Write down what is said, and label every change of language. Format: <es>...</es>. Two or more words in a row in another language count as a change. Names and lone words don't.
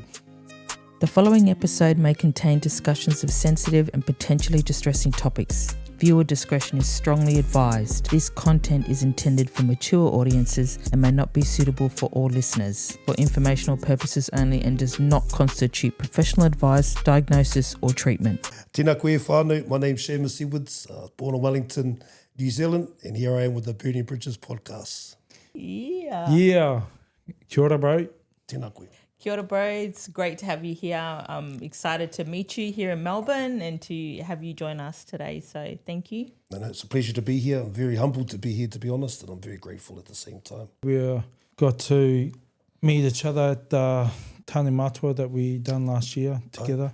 <en>The following episode may contain discussions of sensitive and potentially distressing topics. Viewer discretion is strongly advised. This content is intended for mature audiences and may not be suitable for all listeners, for informational purposes only, and does not constitute professional advice, diagnosis or treatment.</en> <mi>Tēnā koe whānau,</mi> <en>my name's Shaymus Edwards, born in Wellington, New Zealand, and here I am with the Burning Bridges podcast. Yeah.</en> <mi>Kia ora, bro. Tēnā koe. Kia ora,</mi> <en>bro. It's great to have you here. I'm excited to meet you here in Melbourne and to have you join us today. So thank you. No, it's a pleasure to be here. I'm very humbled to be here, to be honest, and I'm very grateful at the same time. We got to meet each other at the Tāne Matua that we done last year together.</en>